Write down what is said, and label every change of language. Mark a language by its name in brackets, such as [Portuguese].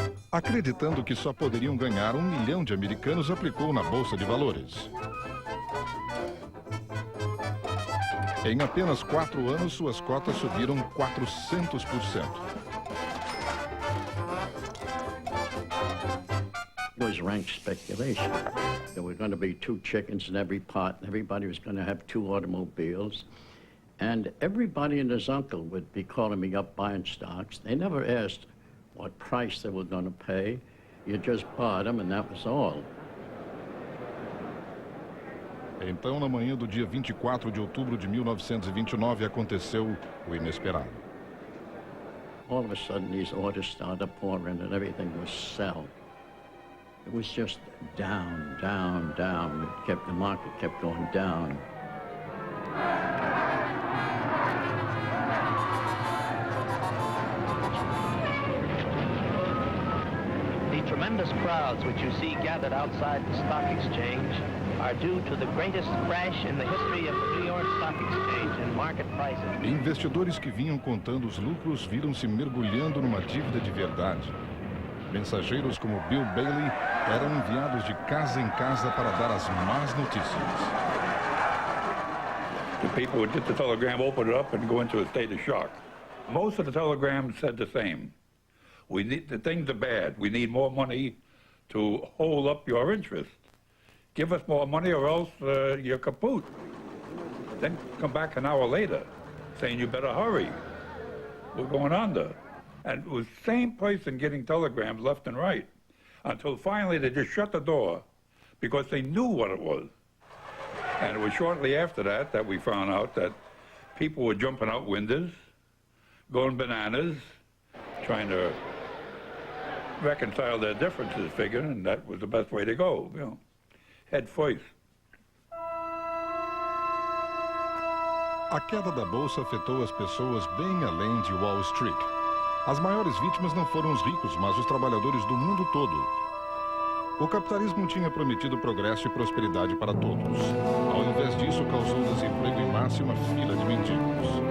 [Portuguese] Acreditando que só poderiam ganhar 1 milhão de americanos, aplicou na Bolsa de Valores. Em apenas 4 anos, suas cotas subiram 400%. [English] It was rank speculation. There were going to be 2 chickens in every pot. Everybody was going to have 2 automobiles. And everybody and his uncle would be calling me up buying stocks. They never asked what price they were going to pay. You just bought them and that was all. [Portuguese] Então, na manhã do dia 24 de outubro de 1929, aconteceu o inesperado. [English] All of a sudden, these orders started pouring and everything was sell. It was just down, down, down. The market kept going down. The tremendous crowds which you see gathered outside the stock exchange are due to the greatest crash in the history of the New York Stock Exchange in market prices. [Portuguese] Investidores que vinham contando os lucros viram-se mergulhando numa dívida de verdade. Mensageiros como Bill Bailey eram enviados de casa em casa para dar as más notícias. [English] The people would get the telegram, open it up, and go into a state of shock. Most of the telegrams said the same. The things are bad. We need more money to hold up your interest. Give us more money or else you're kaput. Then come back an hour later saying you better hurry. We're going under. And it was the same person getting telegrams left and right until finally they just shut the door because they knew what it was. And it was shortly after that that we found out that people were jumping out windows, going bananas, trying to reconcile their differences, figuring, and that was the best way to go, you know, head first. [Portuguese] A queda da bolsa afetou as pessoas bem além de Wall Street. As maiores vítimas não foram os ricos, mas os trabalhadores do mundo todo. O capitalismo tinha prometido progresso e prosperidade para todos. Ao invés disso, causou desemprego em massa e uma fila de mendigos.